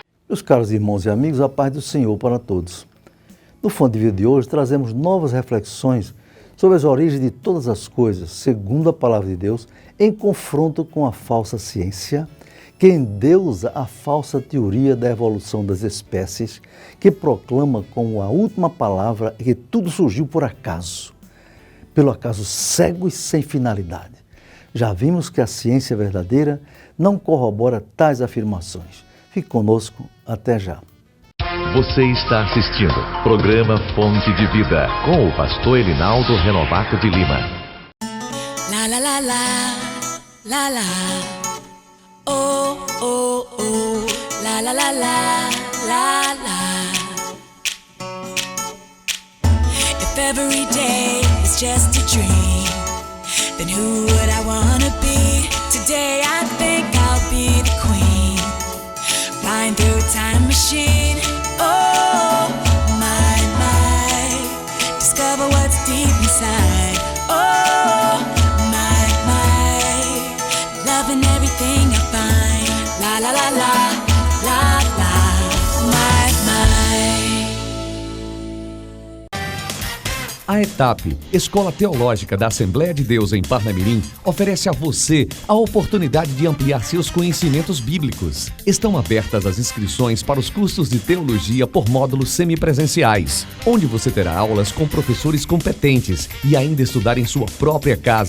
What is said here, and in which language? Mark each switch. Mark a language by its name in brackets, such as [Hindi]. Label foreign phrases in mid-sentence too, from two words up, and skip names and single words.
[Portuguese] Meus caros irmãos e amigos, a paz do Senhor para todos. No Fonte de Vida de hoje, trazemos novas reflexões sobre as origens de todas as coisas, segundo a Palavra de Deus, em confronto com a falsa ciência, que endeusa a falsa teoria da evolução das espécies, que proclama como a última palavra que tudo surgiu por acaso, pelo acaso cego e sem finalidade. Já vimos que a ciência verdadeira não corrobora tais afirmações. Fique conosco, até já. Você está assistindo programa Fonte de Vida com o pastor Elinaldo Renovato de Lima. La la la la, la la, oh oh oh, la la la la, la la. [English] If every day is just a dream, then who would I wanna be? Today I think I'll be the queen, flying through a time machine. Oh, my, discover what's deep inside. Oh, my, loving everything I find. La, la, la, la, la, la, my. [Portuguese] A ETAP, Escola Teológica da Assembleia de Deus em Parnamirim, oferece a você a oportunidade de ampliar seus conhecimentos bíblicos. Estão abertas as inscrições para os cursos de teologia por módulos semipresenciais, onde você terá aulas com professores competentes e ainda estudar em sua própria casa.